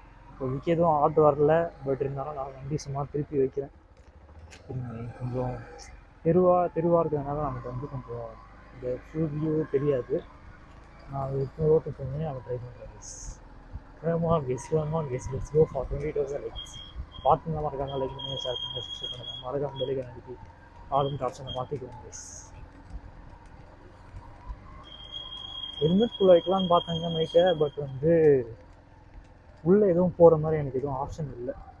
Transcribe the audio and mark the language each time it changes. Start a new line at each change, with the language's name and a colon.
Tamil: இப்போதைக்கு எதுவும் ஆர்டர் வரல, பட் இருந்தாலும் நான் வண்டி சும்மா திருப்பி வைக்கிறேன். கொஞ்சம் தெருவாக இருக்கிறதுனால நமக்கு வந்து கொஞ்சம் இந்த ஃபுல் வியூ தெரியாது. நான் இப்போ ரோட்டு போய் நம்ம ட்ரை பண்ணுறேன்.
English: Come on guys, let's go for 20,000 likes.
Tamil: பார்த்துங்க மறக்காம லைக் பண்ணுங்க, ஷேர் பண்ணுங்க, சப்ஸ்கிரைப் பண்ணுங்க. மறக்காம பெல்லைக்கன் அடிக்கி ஆளும் ஆப்ஷனை மாற்றிக்கிறோம் கைஸ். ஹெல்மெட்குள்ளே வைக்கலான்னு பார்த்தாங்க மைக்கை, பட் வந்து உள்ளே எதுவும் போகிற மாதிரி எனக்கு எதுவும் ஆப்ஷன் இல்லை.